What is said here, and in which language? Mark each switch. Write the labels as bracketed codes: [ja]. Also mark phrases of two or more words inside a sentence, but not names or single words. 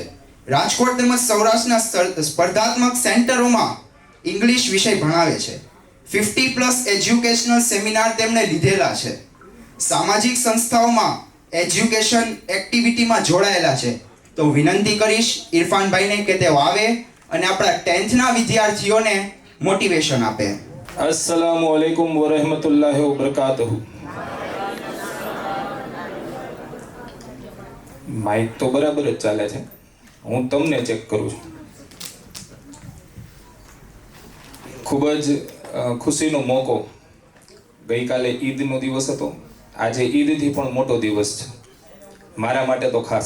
[gu] રાજકોટ તેમજ સૌરાષ્ટ્રના સ્પર્ધાત્મક સેન્ટરોમાં ઇંગ્લિશ વિષય ભણાવે છે. 50+ [en] educational seminar [gu] તેમણે લીધેલા છે. સામાજિક સંસ્થાઓમાં [en] education activity [gu] જોડાયેલા છે. તો વિનંતી કરીશ ઇરફાનભાઈને કે તેઓ આવે અને આપણા 10થના વિદ્યાર્થીઓને મોટિવેશન આપે. [ar] السلام عليكم ورحمة الله وبركاته. [gu] માઇક તો બરાબર જ ચાલે છે, હું તમને ચેક કરું છું. ખૂબ જ ખુશીનો મોકો. ગઈકાલે ઈદનો દિવસ હતો, આજે ઈદથી પણ મોટો દિવસ છે મારા માટે તો ખાસ.